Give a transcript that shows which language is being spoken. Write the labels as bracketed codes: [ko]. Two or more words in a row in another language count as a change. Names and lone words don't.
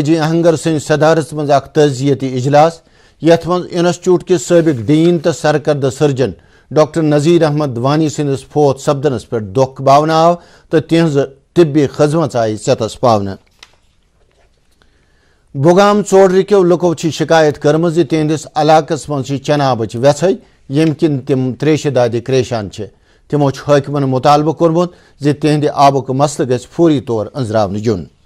[ks] جی اہنگر سن صدارت من اخ تعزیتی اجلاس یت من انسٹیٹیوٹ کس سابق ڈین تو سرکردہ سرجن ڈاکٹر نذیر احمد وانی سندس فوت سپدنس پر دکھ باونہ آو تو تہذ طبی خدمت آئی ستس پاونہ بگام ژورکو لکو شکایت کرم تہندس علاقس من چنابچ ویژ یم کن تم تریشہ دادی کریشان تمو حاکمن مطالبہ کورمت تہند آبک مسلہ گژھِ فوری طور انزراونہ یون